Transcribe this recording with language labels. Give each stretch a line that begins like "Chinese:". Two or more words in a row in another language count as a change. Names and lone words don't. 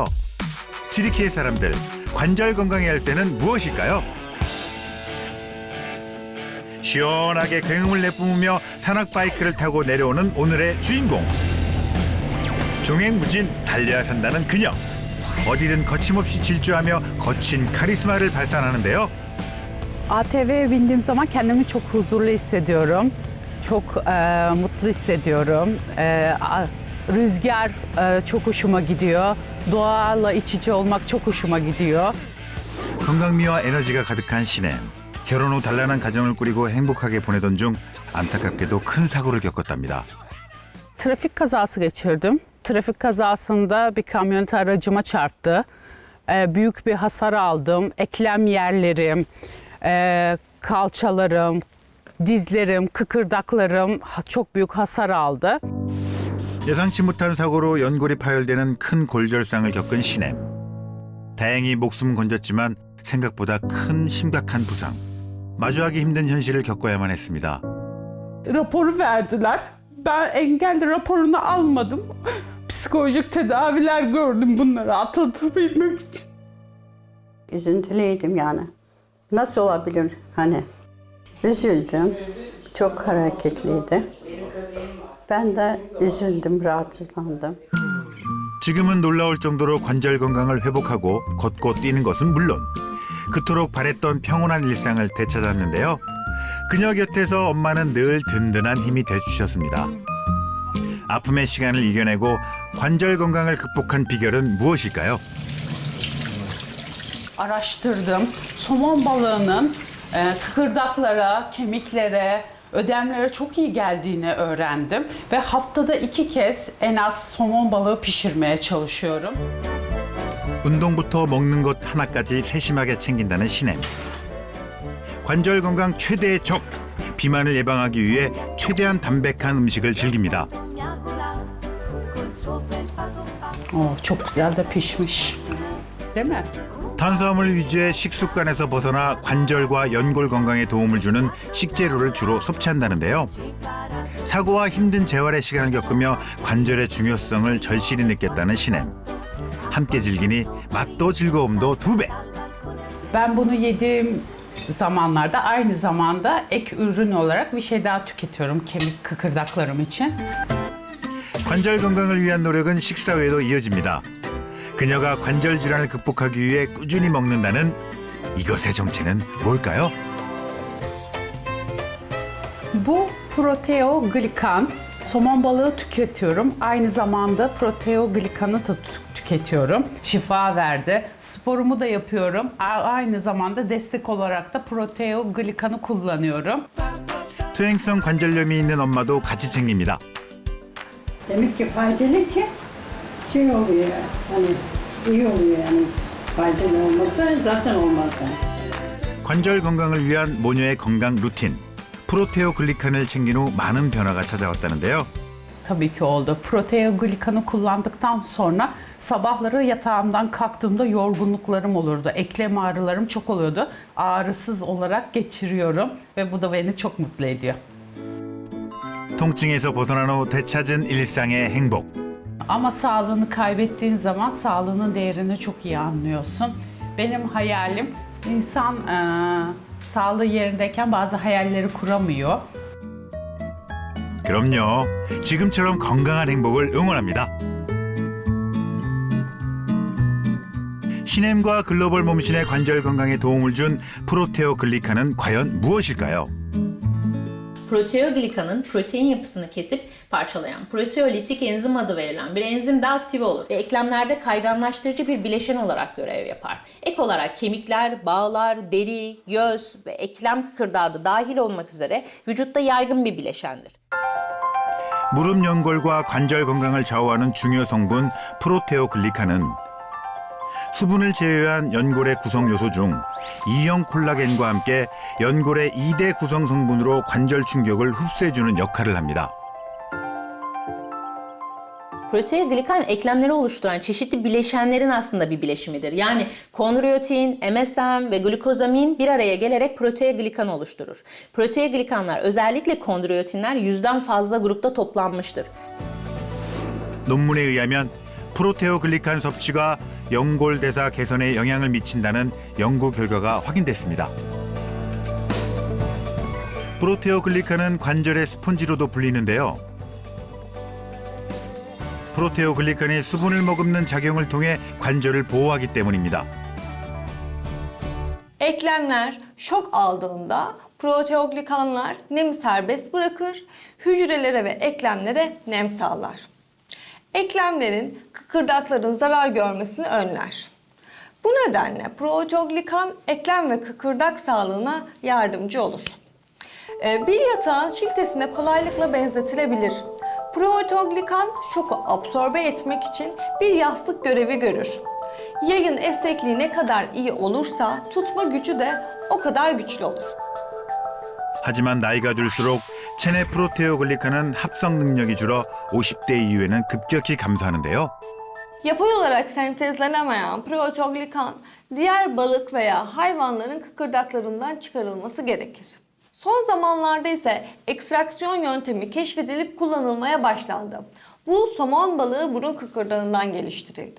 Korean: 튀르키예 사람들, 관절 건강의 열쇠는 무엇일까요? 시원하게 굉음을 내뿜으며 산악바이크를 타고 내려오는 오늘의 주인공. 종횡무진 달려야 산다는 그녀. 어디든 거침없이 질주하며 거친 카리스마를 발산하는데요.
Turkish: ATV'ye bindiğim zaman kendimi çok huzurlu hissediyorum. Çok mutlu hissediyorum. Rüzgar çok hoşuma gidiyor. Doğayla iç içe olmak çok hoşuma gidiyor.
Korean: 건강미와 에너지가 가득한 시내. 결혼 후 단란한 가정을 꾸리고 행복하게 보내던 중 안타깝게도 큰 사고를 겪었답니다.
Turkish: Trafik kazası geçirdim. Trafik kazasında bir kamyonet aracıma çarptı. Büyük bir hasar aldım. Eklem yerlerim, Kalçalarım, dizlerim, kıkırdaklarım çok büyük hasar aldı.
Korean: 예상치 못한 사고로 연골이 파열되는 큰 골절상을 겪은 신엠. 다행히 목숨은 건졌지만 생각보다 큰 심각한 부상. 마주하기 힘든 현실을 겪어야만 했습니다.
Turkish: Raporu verdiler. Ben engelli raporunu almadım. Psikolojik tedaviler gördüm bunları atlatabilmek için. Üzüntülüydüm yani. Nasıl olabilir hani? Üzüldüm. Çok hareketliydi. Ben de üzüldüm, rahatsızlandım.
Korean: 지금은 놀라울 정도로 관절 건강을 회복하고 걷고 뛰는 것은 물론 그토록 바랬던 평온한 일상을 되찾았는데요. 그녀 곁에서 엄마는 늘 든든한 힘이 돼주셨습니다. 아픔의 시간을 이겨내고 관절 건강을 극복한 비결은 무엇일까요?
Turkish: Araştırdım. Somon balığının kıkırdaklara, kemiklere, ödemlere çok iyi geldiğini öğrendim. Ve haftada 2 kez en az somon balığı pişirmeye çalışıyorum.
Korean: 운동부터 먹는 것 하나까지 세심하게 챙긴다는 신엠. 관절 건강 최대의 적, 비만을 예방하기 위해 최대한 담백한 음식을 즐깁니다.
Turkish: Çok güzel de pişmiş. Değil mi?
Korean: 탄수화물 위주의 식습관에서 벗어나 관절과 연골 건강에 도움을 주는 식재료를 주로 섭취한다는데요. 사고와 힘든 재활의 시간을 겪으며 관절의 중요성을 절실히 느꼈다는 신엠. 함께 즐기니 맛도 즐거움도 2배.
Turkish: Ben bunu yediğim zamanlarda aynı zamanda ek ürün olarak bir şey daha tüketiyorum kemik kıkırdaklarım için.
Korean: 관절 건강을 위한 노력은 식사 외에도 이어집니다. 그녀가 관절 질환을 극복하기 위해 꾸준히 먹는다는 이것의 정체는 뭘까요?
Turkish: Bu proteoglikan. Somon balığı tüketiyorum. Aynı zamanda proteoglikanı da tüketiyorum. Şifa verdi. Sporumu da yapıyorum. Aynı zamanda destek olarak da proteoglikanı kullanıyorum.
Korean: 퇴행성 관절염이 있는 엄마도 같이 챙깁니다.
Turkish: Demek ki faydalı ki şey oluyor hani iyi oluyor yani faydalı olmasa zaten olmaz yani.
Korean: 관절 건강을 위한 모녀의 건강 루틴. 프로테오 글리칸을 챙긴 후 많은 변화가 찾아왔다는데요.
Turkish: Tabii ki oldu. Proteoglikanı kullandıktan sonra sabahları yatağımdan kalktığımda yorgunluklarım olurdu. Eklem ağrılarım çok oluyordu. Ağrısız olarak geçiriyorum ve bu da beni çok mutlu ediyor.
Korean: 통증에서 벗어난 후 되찾은 일상의 행복.
Turkish: Ama sağlığını kaybettiğin zaman sağlığının değerini çok iyi anlıyorsun. Benim hayalim insan sağlığı yerindeyken bazı hayalleri kuramıyor.
Korean: 그럼요. 지금처럼 건강한 행복을 응원합니다. 신엠과 글로벌 몸신의 관절 건강에 도움을 준 프로테오 글리칸은 과연 무엇일까요?
Turkish: Proteoglikanın protein yapısını kesip parçalayan proteolitik enzim adı verilen bir enzimde aktive olur ve eklemlerde kayganlaştırıcı bir bileşen olarak görev yapar. Ek olarak kemikler, bağlar, deri, göz ve eklem kıkırdağı da dahil olmak üzere vücutta yaygın bir bileşendir.
Korean: 무릎 연골과 관절 건강을 좌우하는 중요 성분 프로테오 글리칸은 수분을 제외한 연골의 구성 요소 중 E형 콜라겐과 함께 연골의 2대 구성 성분으로 관절 충격을 흡수해주는 역할을 합니다.
Turkish: Proteoglikan eklemleri oluşturan çeşitli bileşenlerin aslında bir bileşimidir. Yani kondroitin, MSM ve glukozamin bir araya gelerek proteoglikan oluşturur. Proteoglikanlar özellikle kondroitinler 100'den fazla grupta toplanmıştır.
Korean: 논문에 의하면 프로테오 글리칸 섭취가 연골 대사 개선에 영향을 미친다는 연구 결과가 확인됐습니다. 프로테오 글리칸은 관절의 스폰지로도 불리는데요. 프로테오 글리칸이 수분을 머금는 작용을 통해 관절을 보호하기 때문입니다.
Turkish: Eklemler şok aldığında proteoglikanlar nemi serbest bırakır, hücrelere ve eklemlere nem sağlar. Eklemlerin, kıkırdakların zarar görmesini önler. Bu nedenle proteoglikan eklem ve kıkırdak sağlığına yardımcı olur. Bir yatağın şiltesine kolaylıkla benzetilebilir. Proteoglikan şoku absorbe etmek için bir yastık görevi görür. Yayın esnekliği ne kadar iyi olursa tutma gücü de o kadar güçlü olur.
Korean: 하지만 나이가 들수록 체내 프로테오글리칸은 합성 능력이 줄어 50대 이후에는 급격히 감소하는데요.
Turkish: Yapay olarak sentezlenemeyen proteoglikan diğer balık veya hayvanların kıkırdaklarından çıkarılması gerekir. Son zamanlarda ise ekstraksiyon yöntemi keşfedilip kullanılmaya başlandı. Bu somon balığı burun kıkırdağından geliştirildi.